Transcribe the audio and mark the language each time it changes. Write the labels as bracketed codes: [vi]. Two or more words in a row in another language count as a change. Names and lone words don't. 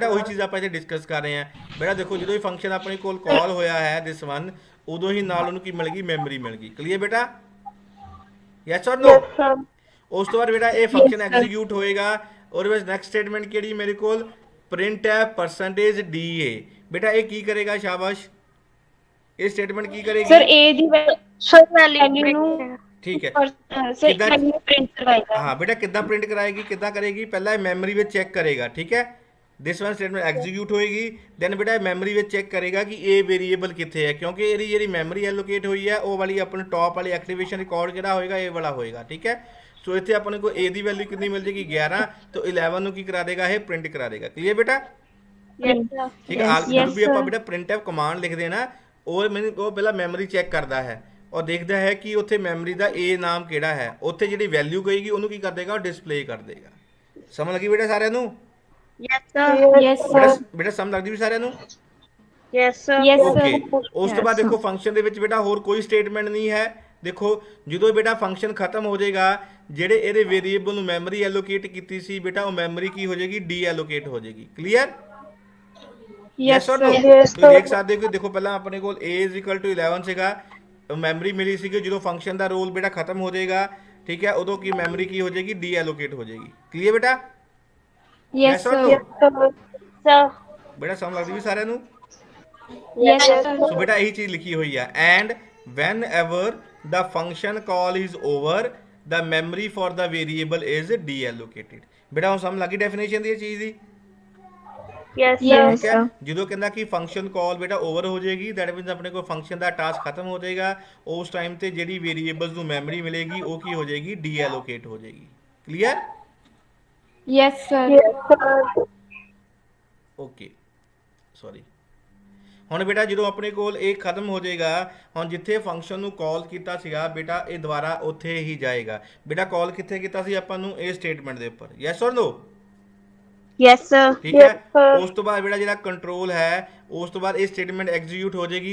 [pa] ਬੇਟਾ ਉਹੀ ਚੀਜ਼ ਆਪਾਂ ਇੱਥੇ ਡਿਸਕਸ ਕਰ ਰਹੇ ਹਾਂ ਬੇਟਾ ਦੇਖੋ ਜਦੋਂ ਇਹ ਫੰਕਸ਼ਨ ਆਪਣੇ ਕੋਲ ਕਾਲ ਹੋਇਆ ਹੈ [en] this one [pa] ਉਦੋਂ ਹੀ ਨਾਲ ਉਹਨੂੰ ਕੀ ਮਿਲ ਗਈ ਮੈਮਰੀ ਮਿਲ ਗਈ ਕਲੀਅਰ ਬੇਟਾ ਯੈਸ ਔਰ ਨੋ [en] yes sir [pa] ਉਸ ਤੋਂ ਬਾਅਦ ਬੇਟਾ ਇਹ ਫੰਕਸ਼ਨ [en] Yes, sir. [pa] ਐਗਜ਼ੀਕਿਊਟ ਹੋਏਗਾ ਉਹਦੇ ਵਿੱਚ [en] next statement [pa] ਕਿਹੜੀ ਮੇਰੇ ਕੋਲ printf %da ਬੇਟਾ ਇਹ ਕੀ ਕਰੇਗਾ ਸ਼ਾਬਾਸ਼ ਇਹ ਸਟੇਟਮੈਂਟ ਕੀ [en] sir [pa] ਕਰੇਗੀ a ਦੀ [en] Sir, value [pa] value ਨੂੰ ਠੀਕ ਹੈ [en] sir [pa] ਕਿੱਦਾਂ- [en] value print [pa] ਕਰਵਾਏਗਾ ਹਾਂ ਬੇਟਾ ਕਿੱਦਾਂ ਪ੍ਰਿੰਟ ਕਰਾਏਗੀ ਕਿੱਦਾਂ ਕਰੇਗੀ ਪਹਿਲਾਂ ਇਹ ਮੈਮਰੀ ਵਿੱਚ ਚੈੱਕ ਕਰੇਗਾ ਠੀਕ ਹੈ [en] this one statement [pa] ਐਗਜ਼ੀਕਿਊਟ ਹੋਏਗੀ ਦੈਨ ਬੇਟਾ ਇਹ ਮੈਮਰੀ ਵਿੱਚ ਚੈੱਕ ਕਰੇਗਾ ਕਿ ਇਹ ਵੇਰੀਏਬਲ ਕਿੱਥੇ ਹੈ ਕਿਉਂਕਿ ਇਹਦੀ ਜਿਹੜੀ [en] memory allocate [pa] ਹੋਈ ਹੈ ਉਹ ਵਾਲੀ ਆਪਣੇ ਟੌਪ ਵਾਲੀ [en] activation record [pa] ਜਿਹੜਾ ਹੋਏਗਾ ਇਹ ਵਾਲਾ ਹੋਏਗਾ ਠੀਕ ਹੈ ਸੋ ਇੱਥੇ ਆਪਣੇ ਕੋਲ a ਦੀ ਵੈਲਿਊ ਕਿੰਨੀ ਮਿਲ ਜੇਗੀ 11 ਤੋਂ 11 ਨੂੰ ਕੀ ਕਰਾ ਦੇਗਾ ਇਹ ਪ੍ਰਿੰਟ ਕਰਾ ਦੇਗਾ ਕਲੀਅਰ ਬੇਟਾ [en] Yes, sir. [pa] ਠੀਕ ਹੈ [en] Yes, [pa] ਜਦੋਂ ਵੀ ਆਪਾਂ [en] sir. [pa] ਬੇਟਾ printf ਕਮਾਂਡ ਲਿਖਦੇ ਹਾਂ ਨਾ ਉਹ ਪਹਿਲਾਂ ਮੈਮਰੀ ਚੈੱਕ ਕਰਦਾ ਹੈ ਔਰ ਦੇਖਦਾ ਹੈ ਕਿ ਉੱਥੇ ਮੈਮਰੀ ਦਾ a ਨਾਮ ਕਿਹੜਾ ਹੈ ਉੱਥੇ ਜਿਹੜੀ ਵੈਲਿਊ ਗਏਗੀ ਉਹਨੂੰ ਕੀ ਕਰ ਦੇਗਾ ਉਹ ਡਿਸਪਲੇ ਕਰ ਦੇਗਾ ਸਮਝ ਲੱਗੀ ਬੇਟਾ ਸਾਰਿਆਂ ਨੂੰ [en] Yes, sir. yes [pa] ਬੇਟਾ [en] sir [pa] ਬੇਟਾ ਸਮਝ ਲੱਗਦੀ ਵੀ ਸਾਰਿਆਂ ਨੂੰ [en] Yes, sir. yes sir [pa] ਓਕੇ ਉਸ ਤੋਂ ਬਾਅਦ [en] Yes, [pa] ਦੇਖੋ ਫੰਕਸ਼ਨ ਦੇ ਵਿੱਚ ਬੇਟਾ ਹੋਰ ਕੋਈ ਸਟੇਟਮੈਂਟ ਨਹੀਂ ਹੈ ਦੇਖੋ ਜਦੋਂ ਬੇਟਾ ਫੰਕਸ਼ਨ ਖਤਮ ਹੋ ਜਾਏਗਾ ਜਿਹੜੇ ਇਹਦੇ ਵੇਰੀਏਬਲ ਨੂੰ [en] memory allocate [pa] ਕੀਤੀ ਸੀ ਬੇਟਾ ਉਹ ਮੈਮਰੀ ਕੀ ਹੋ ਜਾਏਗੀ ਡੀ ਐਲੋਕੇਟ ਹੋ ਜਾਏਗੀ ਕਲੀਅਰ [en] yes [pa] ਔਰ ਨੋ [en] sir [pa] ਤੁਸੀਂ ਦੇਖ ਸਕਦੇ ਹੋ ਕਿ ਦੇਖੋ ਪਹਿਲਾਂ ਆਪਣੇ ਕੋਲ a 11 ਸੀਗਾ ਮੈਮਰੀ ਮਿਲੀ ਸੀਗੀ ਜਦੋਂ ਫੰਕਸ਼ਨ ਦਾ ਰੋਲ ਬੇਟਾ ਖਤਮ ਹੋ ਜਾਏਗਾ ਠੀਕ ਹੈ ਉਦੋਂ ਕੀ ਮੈਮਰੀ ਕੀ ਹੋ ਜਾਏਗੀ ਡੀ ਐਲੋਕੇਟ ਹੋ ਜਾਏਗੀ ਕਲੀਅਰ ਬੇਟਾ [en] yes or sir no? Sir. [pa] ਬੇਟਾ ਸਮਝ ਲੱਗਦੀ ਵੀ ਸਾਰਿਆਂ ਨੂੰ [en] yes sir [pa] ਸੋ ਬੇਟਾ ਇਹੀ ਚੀਜ਼ ਲਿਖੀ ਹੋਈ ਆ [en] and whenever the function call is over, the memory for the variable is deallocated। [pa] ਬੇਟਾ ਹੁਣ ਸਮਝ ਲੱਗੀ ਡੈਫੀਨੇਸ਼ਨ ਦੀ ਇਹ ਚੀਜ਼ ਦੀ? [en] Yes, sir. Yes, [pa] ਠੀਕ ਹੈ, [en] sir. [pa] ਜਦੋਂ ਕਹਿੰਦਾ ਕਿ [en] function call [pa] ਬੇਟਾ ਓਵਰ ਹੋ ਜਾਏਗੀ, [en] that means [pa] ਆਪਣੇ ਕੋਲ ਫੰਕਸ਼ਨ ਦਾ ਟਾਸਕ ਖਤਮ ਹੋ ਜਾਏਗਾ। ਉਸ ਟਾਈਮ ਤੇ ਜਿਹੜੀ ਵੇਰੀਏਬਲਸ ਨੂੰ ਮੈਮਰੀ ਮਿਲੇਗੀ ਉਹ ਕੀ ਹੋ ਜਾਏਗੀ? ਡੀਐਲੋਕੇਟ ਹੋ ਜਾਏਗੀ। ਕਲੀਅਰ? [en] Yes, sir. Yes, sir. okay, sorry. [pa] ਹੁਣ ਬੇਟਾ ਜਦੋਂ ਆਪਣੇ ਕੋਲ ਇਹ ਖਤਮ ਹੋ ਜਾਏਗਾ, ਹੁਣ ਜਿੱਥੇ ਫੰਕਸ਼ਨ ਨੂੰ ਕਾਲ ਕੀਤਾ ਸੀਗਾ ਬੇਟਾ ਇਹ ਦੁਬਾਰਾ ਉੱਥੇ ਹੀ ਜਾਏਗਾ। ਬੇਟਾ ਕਾਲ ਕਿੱਥੇ ਕੀਤਾ ਸੀ ਆਪਾਂ ਨੂੰ? ਇਹ ਸਟੇਟਮੈਂਟ ਦੇ ਉੱਪਰ। ਯੈਸ ਔਰ ਨੋ? Yes, sir. ਠੀਕ ਹੈ, ਉਸ ਤੋਂ ਬਾਅਦ ਬੇਟਾ ਜਿਹੜਾ ਕੰਟਰੋਲ ਹੈ, ਉਸ ਤੋਂ ਬਾਅਦ ਇਹ ਸਟੇਟਮੈਂਟ ਐਗਜ਼ੀਕਿਊਟ ਹੋ ਜਾਏਗੀ।